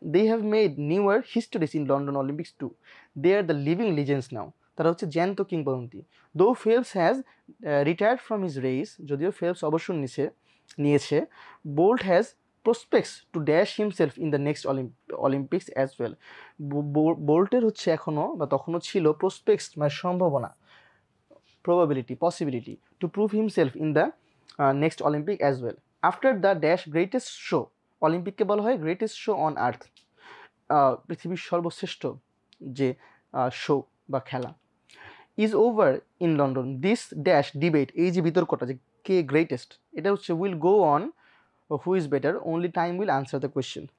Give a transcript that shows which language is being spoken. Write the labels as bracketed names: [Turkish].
[English] They have made newer histories in London Olympics too. They are the living legends now. [Bangla] তারা হচ্ছে জ্যান্ত কিংবদন্তি। [English] though Phelps has retired from his race, [Bangla] যদিও Phelps অবসর নিয়েছে। [English] Bolt has prospects to dash himself in the next Olympics as well. [Bangla] বোল্টের হচ্ছে এখনও বা তখনও ছিল প্রসপেক্টস মানে সম্ভাবনা, [English] probability, possibility to prove himself in the next Olympic as well. After the dash greatest show, [Bangla] অলিম্পিককে বলা হয় গ্রেটেস্ট শো অন আর্থ, পৃথিবীর সর্বশ্রেষ্ঠ যে শো বা খেলা, [English] Is over in London. This dash debate, [Bangla] এই যে বিতর্কটা যে কে গ্রেটেস্ট, এটা হচ্ছে [English] Will go on who is better, only time will answer the question.